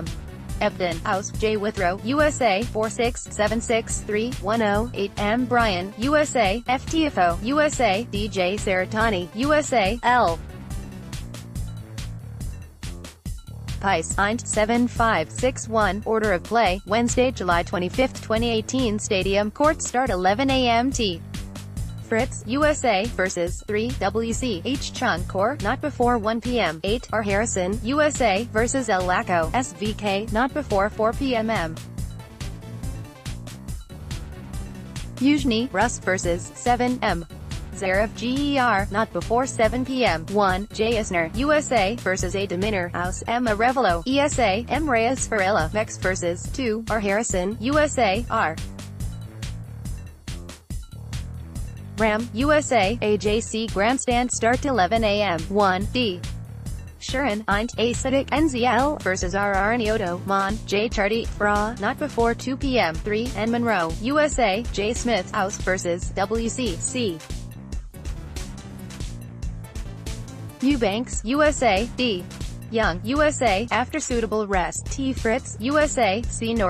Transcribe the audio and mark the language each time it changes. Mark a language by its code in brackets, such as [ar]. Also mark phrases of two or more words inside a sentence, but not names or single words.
[en] Ebden, House, J. Withrow, USA, 4-6-7-6-3-1-0-8, M. Bryan, USA, FTFO, USA, DJ Saratani, USA, L. Pice, Eind, 7-5-6-1, Order of Play, Wednesday, July 25, 2018 Stadium Court Start 11 a.m. T. Fritz, USA, vs. 3, WC, H. Chung Core, not before 1 p.m. 8, R. Harrison, USA, vs. El Laco, SVK, not before 4 p.m. M. Yuzhny, Rus, vs. 7, M. Zverev, GER, not before 7 p.m. 1, J. Isner, USA, vs. A. Deminor, House, M. Arevalo, ESA, M. Reyes Varela, Mex vs. 2, R. Harrison, USA, R. Ram, USA, AJC Grandstand Start 11 a.m. 1, D. Shurin, Eind, Acidic, NZL, vs. R. Nioto, Mon, J. Chardy, Bra, not before 2 p.m. 3, N. Monroe, USA, J. Smith, House, vs. WC, C. Eubanks, USA, D. Young, USA, after suitable rest, T. Fritz, USA, C.